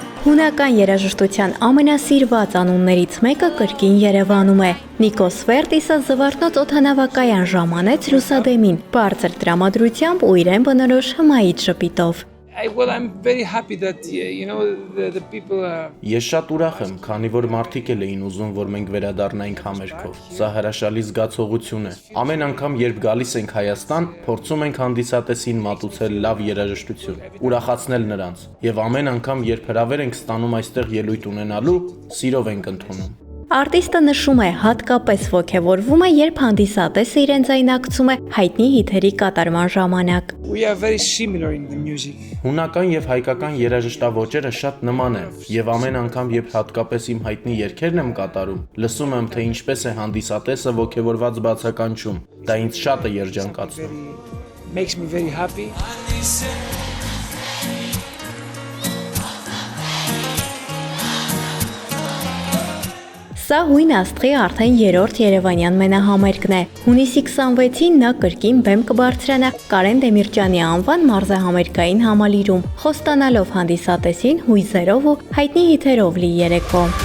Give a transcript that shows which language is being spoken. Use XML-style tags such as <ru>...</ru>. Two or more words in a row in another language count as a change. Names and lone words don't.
<hy>Հունական երաժշտության ամենասիրված անուններից մեկը կրկին Երևանում է։ Նիկոս Վերտիսը Զվարթնոց օդանավակայան ժամանեց Լուսադեմին, բարձր տրամադրությամբ ու իրեն բնորոշ հմայիչ ժպիտով։</hy> <en>I'm very happy that the people</en> <hy>Ես շատ ուրախ եմ, քանի որ մարդիկ էլ էին ուզում, որ մենք վերադառնայինք համերգով։ Սա հրաշալի զգացողություն է։ Ամեն անգամ, երբ գալիս ենք Հայաստան, փորձում ենք հանդիսատեսին մատուցել լավ երաժշտություն, ուրախացնել նրանց, եւ ամեն անգամ, երբ հրավեր ենք ստանում այստեղ ելույթ ունենալու, սիրով ենք ընդունում։ Արտիստը նշում է, հատկապես ոգևորվում է, երբ հանդիսատեսը իրեն ձայնարկում է հայտնի հիթերի կատարման ժամանակ։</hy> <en>We are very similar in the music.</en> <hy>Հունական եւ հայկական երաժշտաոճերը շատ նման են, եւ ամեն անգամ, երբ հատկապես իմ հայտնի երգերն եմ կատարում, լսում եմ, թե ինչպես է հանդիսատեսը ոգևորված բացականչում։ Դա ինձ շատ է երջանկացնում։</hy> <en>Makes me very happy.</en> <hy>Սա հույն աստղի արդեն երրորդ Երևանյան մենահամերգն է։ Հունիսի 26-ին նա կրկին բեմ կբարձրանա Կարեն Դեմիրճյանի անվան մարզահամերգային համալիրում, խոստանալով հանդիսատեսին հույզերով ու հայտնի հիթերով լի երեկո։</hy>